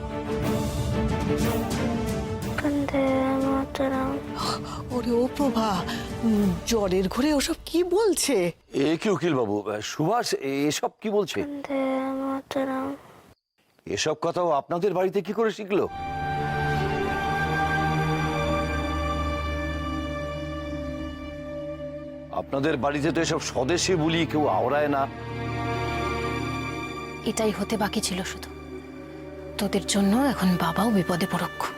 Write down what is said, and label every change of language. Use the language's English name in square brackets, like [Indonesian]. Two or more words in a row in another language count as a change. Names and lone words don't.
[Sanskrit] वंदे मातरम। [Bangla] ওরে ও প্রভা, জ্বরের ঘরে ওসব কি বলছে? এ কি উকিল বাবু, সুভাষ এসব কি বলছে? [Sanskrit] वंदे मातरम। [Bangla] এসব কথাও আপনাদের বাড়িতে কি করে শিখলো? আপনাদের বাড়িতে তো এসব স্বদেশী বুলি কেউ আওড়ায় না। এটাই হতে বাকি ছিল শুধু, তোদের জন্য এখন বাবাও বিপদে পড়ুক।